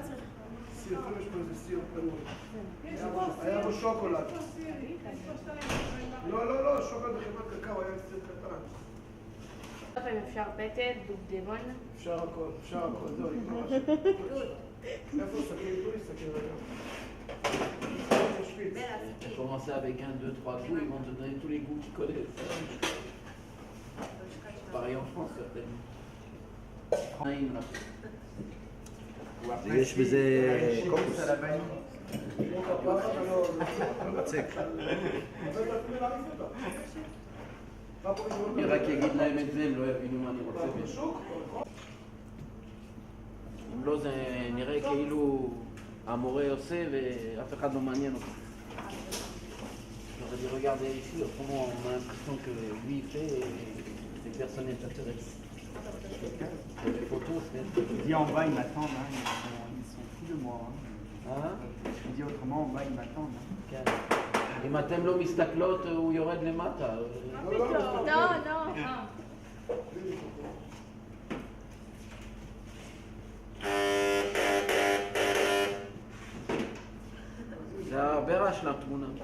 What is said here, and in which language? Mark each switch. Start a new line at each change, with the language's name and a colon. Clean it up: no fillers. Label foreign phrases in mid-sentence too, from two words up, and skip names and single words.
Hebrew: סיר, יש פה איזה סיר פנוי. היה בו שוקולד. לא, שוקולד בחמת קקאו, היה סיר קטן. אם אפשר פטל, דובדבון. אפשר הכל, זהו, נגמר משהו. איפה סכין? תנו לי סכין רגע.
French: J'ai commencé avec 1, 2, 3 goûts, ils vont te donner tous les goûts qu'ils connaissent. Pareil en France certainement.
Hebrew: נעים לך.
French: Ou après,
Hebrew: יש בזה
French: cocos à la vanille.
Hebrew: מצק. אני רק אגיד להם את זה, הם לא יבינו מה אני רוצה. אם לא, זה נראה כאילו המורה עושה ואף אחד לא מעניין אותו.
French: J'aurais dû regarder ici, autrement on a l'impression que lui il fait et personne n'est intéressé. Les photos, c'est... Je dis en bas, ils m'attendent, hein. Ils sont fous de moi. Hein. Hein? Je dis autrement, en bas, ils m'attendent. Hein.
Hebrew: כן. אם אתם לא מסתכלות, הוא יורד למטה. לא. זה הרבה רעש לתמונה.